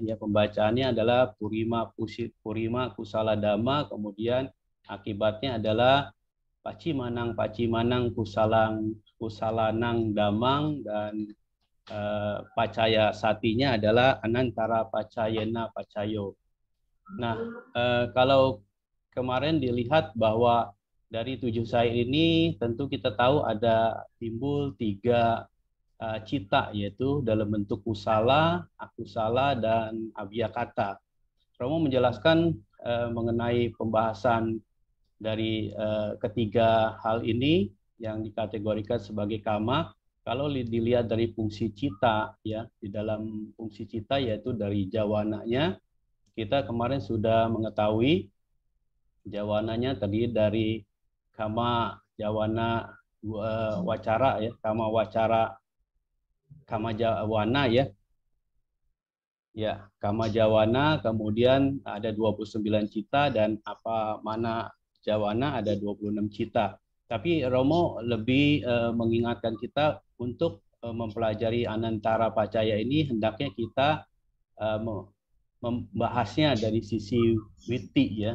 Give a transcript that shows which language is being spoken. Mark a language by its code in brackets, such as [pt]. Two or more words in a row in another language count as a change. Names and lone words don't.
[id] Ya, pembacaannya adalah [pi] Purima Kusala Dhamma, [id] kemudian akibatnya adalah [pi] Pacimanang Kusalanang Damang, [id] dan Pacaya Satinya adalah [pi] Anantara Pacayena Pacayo. [id] Nah, kalau kemarin dilihat bahwa dari 7 syair ini tentu kita tahu ada timbul 3 cita, yaitu dalam bentuk kusala, akusala, dan abiyakata. Romo menjelaskan mengenai pembahasan dari ketiga hal ini yang dikategorikan sebagai kama. Kalau dilihat dari fungsi cita ya, di dalam fungsi cita yaitu dari jawananya, kita kemarin sudah mengetahui jawananya tadi dari [pi] kama jawana wacara [id] ya, [pi] kama wacara, kama jawana ya. [id] Ya, [pi] kama jawana, [id] kemudian ada 29 cita, dan apa mana jawana ada 26 cita. Tapi Romo lebih mengingatkan kita untuk mempelajari [pi] Anantara Pacaya [id] ini hendaknya kita membahasnya dari sisi witi ya.